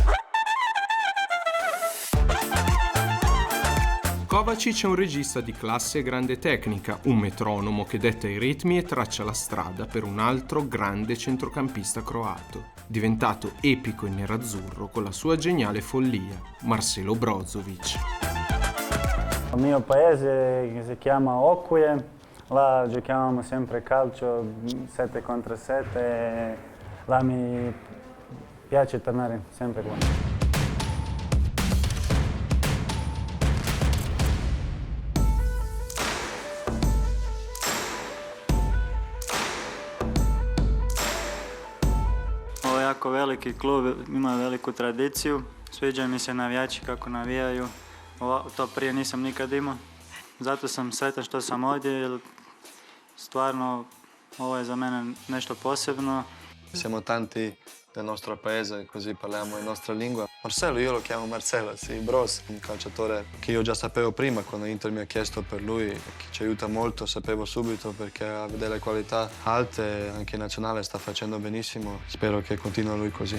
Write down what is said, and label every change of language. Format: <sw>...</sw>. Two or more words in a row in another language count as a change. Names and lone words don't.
<it>Kovacic è un regista di classe e grande tecnica, un metronomo che detta i ritmi e traccia la strada per un altro grande centrocampista croato, diventato epico in nerazzurro con la sua geniale follia, Marcelo Brozovic. Il mio paese che si chiama Okuje, là giochiamo sempre calcio 7 contro 7 e là mi piace tornare sempre qua.</it> <hr>Ovo je jako veliki klub, ima veliku tradiciju, sviđa mi se navijači kako navijaju. To prije nisam nikad imao, zato sam sretan što sam ovdje, jer stvarno ovo je za mene nešto posebno.</hr> <it>Siamo tanti del nostro paese, così parliamo la nostra lingua. Marcelo, io lo chiamo Marcelo, sì, Broz, un calciatore che io già sapevo prima, quando Inter mi ha chiesto per lui, che ci aiuta molto, sapevo subito perché ha delle qualità alte, anche in nazionale sta facendo benissimo, spero che continui lui così.</it>